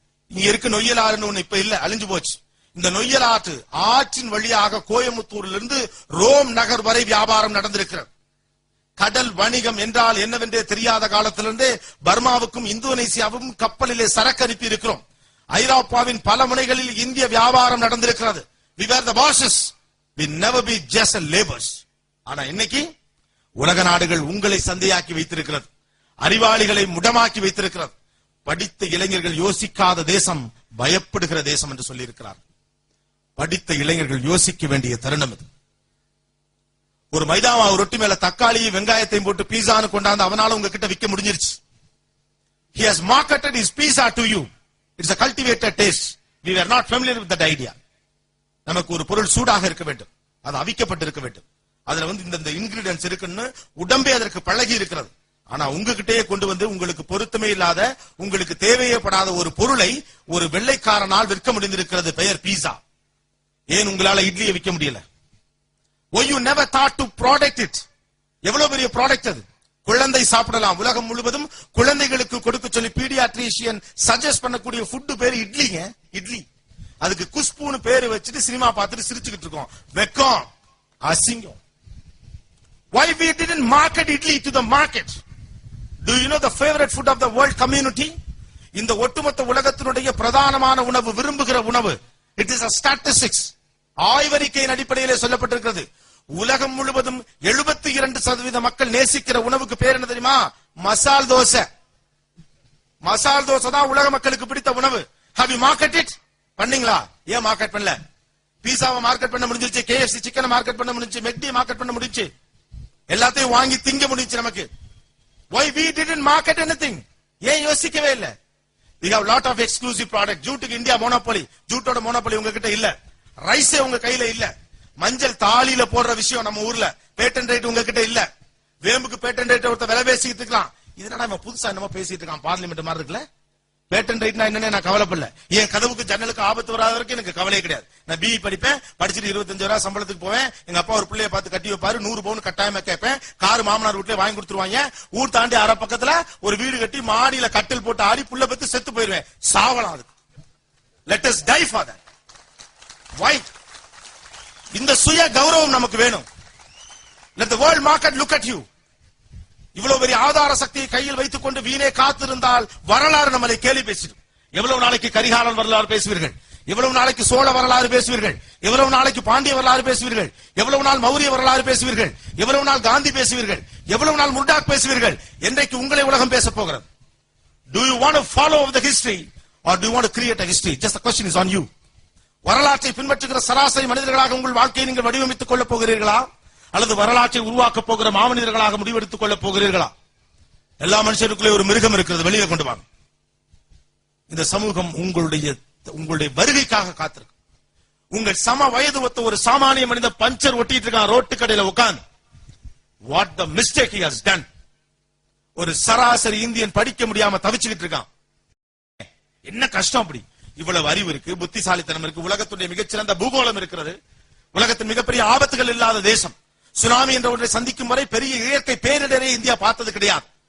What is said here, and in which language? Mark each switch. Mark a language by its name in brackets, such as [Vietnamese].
[Tamil] இங்க இருக்கு நொய்யலாறுன்னு ஒண்ணு இப்ப இல்ல, அழிஞ்சு போச்சு. இந்த நொய்யல் ஆற்றின் வழியாக கோயம்புத்தூரில் இருந்து ரோம் நகர் வரை வியாபாரம் நடந்திருக்கிறது. கடல் வணிகம் என்றால் என்னவென்றே தெரியாத காலத்திலிருந்தே பர்மாவுக்கும் இந்தோனேசியாவுக்கும் கப்பலிலே சரக்கு அனுப்பி இருக்கிறோம். ஐரோப்பாவின் பல முனைகளில் இந்திய வியாபாரம் நடந்திருக்கிறது. [English] We were the bosses. We never be just laborers. [Tamil] ஆனா இன்னைக்கு உலக நாடுகள் உங்களை சந்தையாக்கி வைத்திருக்கிறது, அறிவாளிகளை முடமாக்கி வைத்திருக்கிறது. படித்த இளைஞர்கள் யோசிக்காத தேசம் பயப்படுகிற தேசம் என்று சொல்லி இருக்கிறார். படித்த இளைஞர்கள் யோசிக்க வேண்டிய தருணம் இது. ஒரு மைதாவா ரொட்டி மேல தக்காளியும் வெங்காயத்தையும் போட்டு பீஸான்னு கொண்டாந்து அவனால உங்ககிட்ட விற்க முடிஞ்சிருச்சு. [English] He has marketed his pizza to you. It's a cultivated taste. We were not familiar with that idea. [Tamil] நமக்கு ஒரு பொருள் சூடாக இருக்க வேண்டும், அது அவிக்கப்பட்டு இருக்க வேண்டும், அதுல இந்த இன்கிரிடியன்ஸ் இருக்குன்னு உடம்பே அதற்கு பழகி இருக்கிறது. ஆனா உங்ககிட்டயே கொண்டு வந்து உங்களுக்கு பொருத்தமே இல்லாத, உங்களுக்கு தேவையப்படாத ஒரு பொருளை ஒரு வெள்ளைக்காரனால் விற்க முடிந்திருக்கிறது. பெயர் பீஸா. ஏன் உங்களால இட்லியை விற்க முடியல? [English] Why you never thought to product it? [Tamil] எவ்வளவு பெரிய ப்ராடக்ட் அது. குழந்தை சாப்பிடலாம். உலகம் முழுவதும் குழந்தைகளுக்கு கொடுக்க சொல்லி பீடியாட்ரிஷியன் சஜஸ்ட் பண்ணக்கூடிய ஃபுட் பேரு இட்லிங்க. இட்லி. அதுக்கு குஷ்புன்னு பேரு வச்சுட்டு சினிமா பார்த்துட்டு சிரிச்சுக்கிட்டு இருக்கோம். வெக்கம், அசிங்கம். [English] Why we didn't market idli to the market? Do you know the favorite food of the world community? [Tamil] இந்த ஒட்டுமொத்த உலகத்தினுடைய பிரதானமான உணவு, விரும்புகிற உணவு. [English] It is a statistics. [Tamil] ஆய்வறிக்கையின் அடிப்படையிலே சொல்லப்பட்டிருக்கிறது. உலகம் முழுவதும் 72% மக்கள் நேசிக்கிற உணவுக்கு பேர் என்ன தெரியுமா? மசால் தோசை. மசால் தோசை தான் உலக மக்களுக்கு பிடித்த உணவு. [English] Have you marketed it? [Tamil] பண்ணீங்களா? ஏன் மார்க்கெட் பண்ணல? பீஸாவை மார்க்கெட் பண்ண முடிஞ்சிருச்சு, KFC சிக்கனை மார்க்கெட் பண்ண முடிஞ்சு, மெக்டி மார்க்கெட் பண்ண முடிஞ்சு, எல்லாத்தையும் வாங்கி திங்க முடிஞ்சு நமக்கு. [English] Why we didn't market anything? [Tamil] ஏன் யோசிக்கவே இல்ல? [English] We have lot of exclusive product. [Tamil] ஜூட்டுக்கு India monopoly. ஜூட்டோட monopoly உங்ககிட்ட இல்ல. ரைஸே உங்க கையில இல்ல. மஞ்சள் தாலியில போடுற விஷயம் நம்ம ஊர்ல பேட்டன் ரைட் உங்ககிட்ட இல்ல. வேம்புக்கு பேட்டன் ரைட் ஒருத்த விலை பேசிட்டு இருக்கலாம். இதனால நம்ம புதுசா என்னமோ பேசிட்டு இருக்கான், பார்லிமெண்ட் மாதிரி இருக்குல்ல. பேட்டன் ரைட்னா என்னன்னு நான் கவலைப்படல. என் கதவுக்கு ஜன்னலுக்கு ஆபத்து வராத வரைக்கும் எனக்கு கவலையே கிடையாது. நான் பிஇ படிப்பேன், படிச்சுட்டு 25,000 சம்பளத்துக்கு போவேன். எங்க அப்பா ஒரு பிள்ளைய பார்த்து கட்டி வைப்பாரு, 100 பவுன் கட்டாயமா கேட்பேன். கார் மாமனார் வீட்டுல வாங்கி கொடுத்துருவாங்க. ஊர் தாண்டி அரை பக்கத்துல ஒரு வீடு கட்டி மாடியில கட்டில் போட்டு ஆடி புள்ள பத்தி செத்து போயிருவேன். சாவலாம் அதுக்கு. [English] Let us die for that. Why? [Tamil] இந்த சுய கௌரவம் நமக்கு வேணும். [English] Let the world market look at you. [Tamil] இவ்வளவு பெரிய ஆதார சக்தியை கையில் வைத்துக் கொண்டு வீணே காத்திருந்தால் வரலாறு நம்மளை கேலி பேசிடும். எவ்வளவு நாளைக்கு கரிகாலன் வரலாறு பேசுவீர்கள்? எவ்வளவு நாளைக்கு சோழ வரலாறு பேசுவீர்கள்? எவ்வளவு நாளைக்கு பாண்டிய வரலாறு பேசுவீர்கள்? எவ்வளவு நாள் மௌரிய வரலாறு பேசுவீர்கள்? எவ்வளவு நாள் காந்தி பேசுவீர்கள்? எவ்வளவு நாள் முர்டாக் பேசுவீர்கள்? என்றைக்கு உங்களை உலகம் பேச போகிறது? [English] Do you want to follow the history or do you want to create a history? Just the question is on you. [Tamil] வரலாற்றை பின்பற்றுகிற சராசரி மனிதர்களாக உங்கள் வாழ்க்கையை நீங்கள் வடிவமைத்துக் கொள்ளப் போகிறீர்களா, அல்லது வரலாற்றை உருவாக்க போகிற மாமனிதர்களாக முடிவெடுத்துக் கொள்ளப் போகிறீர்களா? எல்லா மனுஷருக்குள்ளே ஒரு மிருகம் இருக்கிறது, வெளியே கொண்டு வாங்க. இந்த சமூகம் உங்களுடைய வருகைக்காக காத்திருக்கு. உங்கள் சம வயது ஒத்த ஒரு சாமானிய மனித பஞ்சர் ஒட்டிட்டு இருக்கான் ரோட்டு கடையில உட்கார்ந்து. [English] What the mistake he has done. [Tamil] ஒரு சராசரி இந்தியன் படிக்க முடியாம தவிச்சுக்கிட்டு இருக்கான். என்ன கஷ்டம் அப்படி? இவ்வளவு அறிவு இருக்கு, புத்திசாலித்தனம் இருக்கு, உலகத்துடைய மிகச்சிறந்த பூகோளம் இருக்கிறது, உலகத்தின் மிகப்பெரிய ஆபத்துகள் இல்லாத தேசம். சுனாமி என்ற ஒன்றை சந்திக்கும் வரை பெரிய இயற்கை பேரிடரை இந்தியா பார்த்தது கிடையாது.